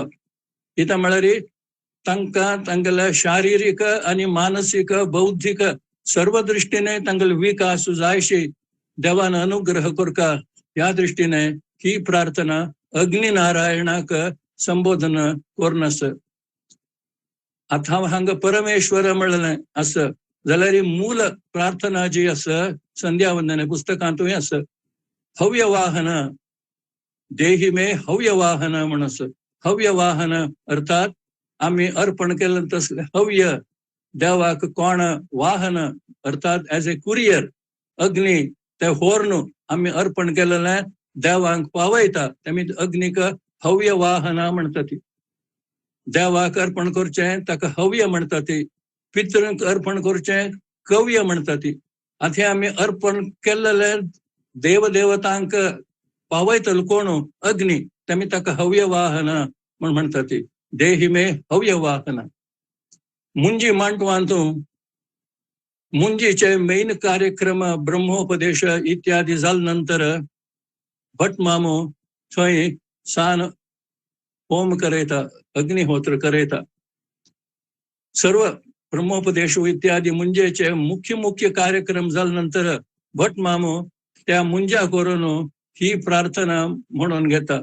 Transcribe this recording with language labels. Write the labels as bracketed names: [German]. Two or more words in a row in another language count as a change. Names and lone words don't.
[Konkani] कित्याक म्हळ्यार तांकां तांगेले शारिरीक आनी मानसीक बौद्धीक सर्व दृश्टीने तांगेलो विकास जायशी देवान अनुग्रह करता. ह्या दृश्टीने ही प्रार्थना अग्निनारायणाक संबोधन करून आसा. आता हांव हांगा परमेश्वर म्हणलें आसा जाल्यार ही मूल प्रार्थना जी आसा संध्या वंदने पुस्तकांतूय आसा. [Sanskrit] हव्यवाहन देहि में हव्यवाहन [Konkani] म्हण आसा. हव्यवाहन अर्थात आम्ही अर्पण केलें तसलें हव्य देवाक कोण वाहन अर्थात [English] as a courier [Konkani] अग्नी ते होर्न आम्ही अर्पण केलेलें देवांक पावयता तेमी अग्नीक हव्य वाहना म्हणटा ती. देवाक अर्पण करचें ताका हव्य म्हणटा ती. पितृंक अर्पण करचें कव्य म्हणटा ती. आतां हे आमी अर्पण केल्लेले देवदेवतांक पावयतलो कोण? अग्नी. तेमी ताका हव्य वाहना म्हण म्हणटा ती. [Sanskrit] देही मे हव्य वाहना. [Konkani] मुंजी मांडवांतू मुंजीचे मेन कार्यक्रम ब्रह्मोपदेश इत्यादी जाल नंतर भटमामो थंय सान होम करयता, अग्निहोत्र करयता. सर्व ब्रह्मोपदेश इत्यादी मुंजेचे मुख्य कार्यक्रम जाल नंतर भटमामो त्या मुंजा करून ही प्रार्थना म्हणून घेता.